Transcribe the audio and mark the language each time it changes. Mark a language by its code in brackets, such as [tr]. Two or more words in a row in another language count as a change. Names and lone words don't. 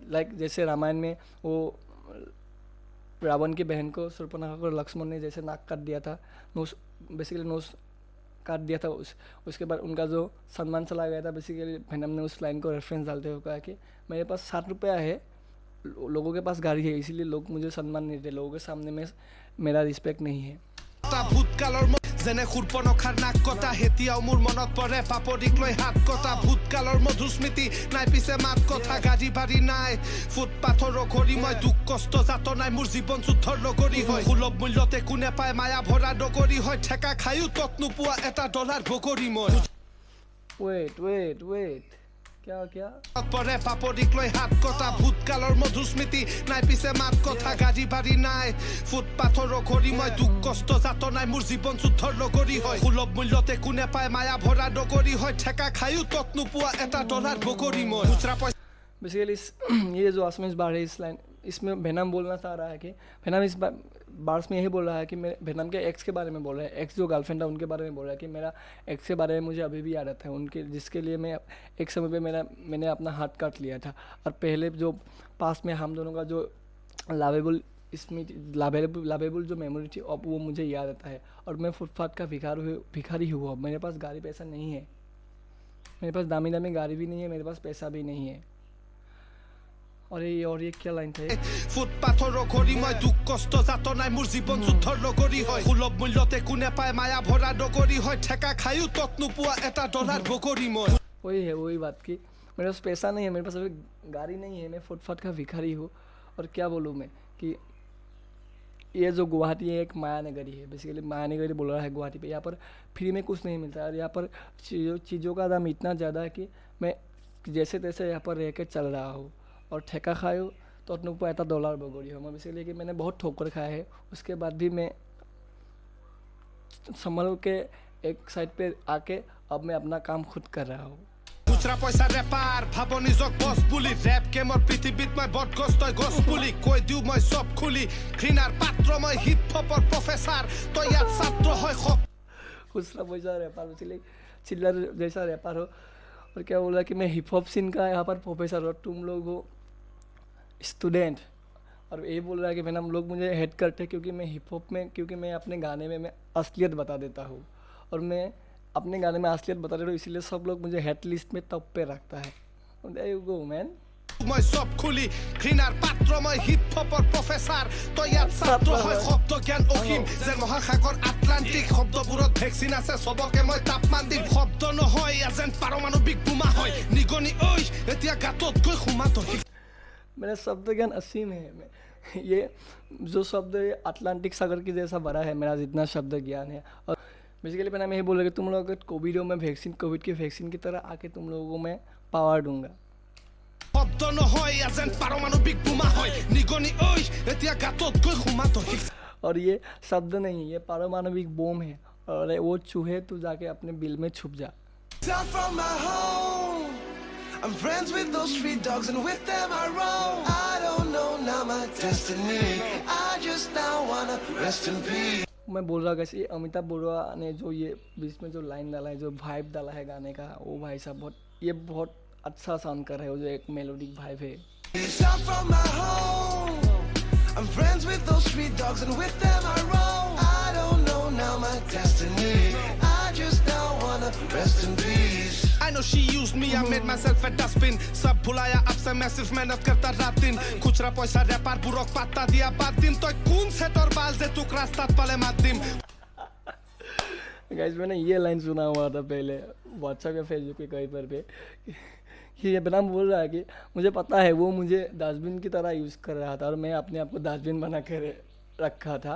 [hi] लाइक जैसे रामायण में वो रावण की बहन को शूर्पणखा को लक्ष्मण ने जैसे नाक काट दिया था, [en] nose basically nose [hi] काट दिया था, उसके बाद उनका जो सम्मान चला गया था। बेसिकली वेनम ने उस लाइन को रेफरेंस डालते हुए कहा कि मेरे पास 7 रुपया है, लोगों के पास गाड़ी है, इसीलिए लोग मुझे सम्मान नहीं देते, लोगों के सामने में मेरा रिस्पेक्ट नहीं है। [as] যেনে খুৰপনখাৰ নাক কটা হেতিয়াও মোৰ মনত পৰে পাপৰিক লৈ হাত কটা ভূতকালৰ মধুৰ স্মৃতি নাই পিছে মাত কথা গাড়ী বাৰী নাই ফুটপাথৰ ঘড়ী মই দুখ কষ্ট জাত নাই মোৰ জীৱন যুদ্ধৰ লগৰী হয় সুলভ মূল্যতে কোনে পায় মায়া ভৰা ডগৰী হয় ঠেকা খায়ো তত নোপোৱা এটা ডলাৰ বগৰী মই। [hi] wait क्या [as] পৰে পাপৰিক লৈ হাত কটা ভূতকালৰ মধুৰ স্মৃতি নাই পিছে মাত কথা গাড়ী বাৰী নাই ফুটপাথৰ ঘড়ী মই দুখ কষ্ট জাত নাই মোৰ জীৱন যুদ্ধৰ লগৰী হয় সুলভ মূল্যতে কোনে পায় মায়া ভৰা ডগৰী হয় ঠেকা খায়ো তত নোপোৱা এটা ডলাৰ বগৰী মই। [hi] बेसिकली ये जो असमीज बार है इस लाइन इसमें वेनम बोलना चाह रहा है कि वेनम इस बार्स में यही बोल रहा है कि मेरे वेनम के एक्स के बारे में बोल रहा है, एक्स जो गर्लफ्रेंड है उनके बारे में बोल रहा है कि मेरा एक्स के बारे में मुझे अभी भी याद आता है, उनके जिसके लिए मैं एक समय पे मैंने अपना हाथ काट लिया था। और पहले जो पास में हम दोनों का जो लावेबल जो मेमोरी थी अब वो मुझे याद आता है। और मैं फुटपाथ का भिखारी हुआ, मेरे पास गाड़ी पैसा नहीं है, मेरे पास दामी दामी गाड़ी भी नहीं है, मेरे पास पैसा भी नहीं है। और ये क्या लाइन था? [as] ফুটপাথৰ ঘড়ী মই দুখ কষ্ট জাত নাই মোৰ জীৱন যুদ্ধৰ লগৰী হয় সুলভ মূল্যতে কোনে পায় মায়া ভৰা ডগৰী হয় ঠেকা খায়ো তত নোপোৱা এটা ডলাৰ বগৰী মই। [hi] वही बात की मेरे पास पैसा नहीं है, मेरे पास अभी गाड़ी नहीं है, मैं फुटपाथ का भिखारी हूँ। और क्या बोलूँ मैं कि ये जो गुवाहाटी है एक माया नगरी है। बेसिकली माया नगरी बोल रहा है गुवाहाटी पे, यहाँ पर फ्री में कुछ नहीं मिलता है और यहाँ पर चीज़ों का दाम इतना ज़्यादा है कि मैं जैसे तैसे यहाँ पर रह के चल रहा हूँ। और [as] ঠেকা খায়ো [hi] तो अपने ऊपर ऐसा [as] ডলাৰ বগৰী [hi] हो मैं बेसिकली कि मैंने बहुत ठोकर खाया है, उसके बाद भी मैं संभल के एक साइड पे आके अब मैं अपना काम खुद कर रहा हूँ। [as] খুচরা পইচা ৰেপাৰ ভাব নিজক বছ বুলি [en] rap gameৰ [as] পৃথিৱীত মই বদগছ তই গছ বুলি কৈ দিওঁ মই চব খুলি ঘৃণাৰ পাত্ৰ মই [en] hip hopৰ professor [as] তই ইয়াত ছাত্ৰ হয় খুচরা পইচা ৰেপাৰ [hi] बेसिकली चिल्लर जैसा रैपर हो। और क्या बोल रहा है कि मैं [en] hip hop scene [hi] का यहाँ पर प्रोफेसर हो, तुम लोग हो स्टूडेंट। और यही बोल रहा है कि मैंने हम लोग मुझे हेट करते हैं क्योंकि मैं [en] hip hop [hi] में क्योंकि मैं अपने गाने में मैं असलियत बता देता हूँ और मैं अपने गाने में असलियत बता देता हूँ, इसीलिए सब लोग मुझे [en] hate list [hi] में टॉप पे रखता है। [en] There you go man। [as] মই চব খুলি ঘৃণাৰ পাত্ৰ মই [en] hip hopৰ professor [as] তই ইয়াত ছাত্ৰ হয় শব্দ জ্ঞান অসীম যেন মহাসাগৰ আটলান্টিক শব্দবোৰত ভেকচিন আছে চবকে মই তাপমান দিম শব্দ নহয় যেন পাৰমাণৱিক বোমা হয় নিগনি ঐ এতিয়া গাঁতত গৈ সোমা তই। [hi] मेरा शब्द ज्ञान असीम है। ये जो शब्द अटलांटिक सागर की जैसा बड़ा है मेरा जितना शब्द ज्ञान है। और बेसिकली मैंने यही बोला कि तुम लोग अगर कोविड हो मैं कोविड की वैक्सीन की तरह आके तुम लोगों को मैं पावर दूंगा। [as] শব্দ নহয় যেন পাৰমাণৱিক বোমা হয় নিগনি ঐ এতিয়া গাঁতত গৈ সোমা তই। [hi] और ये शब्द नहीं, ये पारमाणविक बोम है और वो चूहे तू जाके अपने बिल में छुप जा। [en] I'm friends with those street dogs and with them I roll. I don't know now my destiny. I just now wanna rest in peace. [hi] मैं बोल रहा कैसे अमिताभ बरुआ ने जो ये बीच में जो लाइन डाला है, जो वाइब डाला है गाने का, वो भाई साहब बहुत अच्छा साउंड कर रहा है, वो जो एक [en] melodic vibe [hi] है। [en] I'm friends with those street dogs and with them I roll. I don't know now my destiny. I just now wanna know she used me, I made myself a dustbin. [hi] सब भुलाया अब से मैं सिर्फ मेहनत करता रात दिन. खुचरा पैसा रैपर बुरक पाता दिया बाद दिन. तो कौन से तोर बाल से तू क्रास्तात पाले माध्यम. गाइस मैंने ये लाइन सुना हुआ था पहले व्हाट्सएप या फेसबुक पे कहीं पर पे कि ये बनाम बोल रहा है कि मुझे पता है वो मुझे डस्टबिन की तरह यूज़ कर रहा था और मैं अपने आप को डस्टबिन बना कर रखा था.